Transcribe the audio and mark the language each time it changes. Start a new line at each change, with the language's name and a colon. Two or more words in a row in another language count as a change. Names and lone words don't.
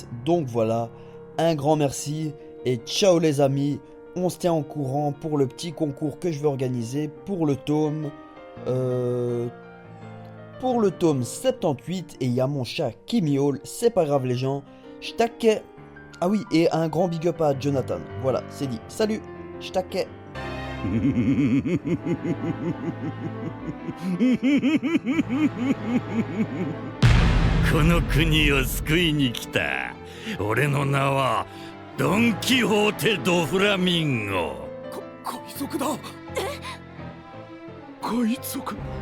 French: Donc voilà, un grand merci et ciao les amis, on se tient au courant pour le petit concours que je vais organiser pour le tome... Pour le tome 78, et il y a mon chat qui miaule, c'est pas grave les gens, je taquais. Ah oui, et un grand
English: big up
French: à Jonathan, voilà, c'est dit. Salut, je taquais.
Japanese: この国を救いに来た。俺の名はドン・キホーテ・ド・フラミンゴ。海賊だ。海賊。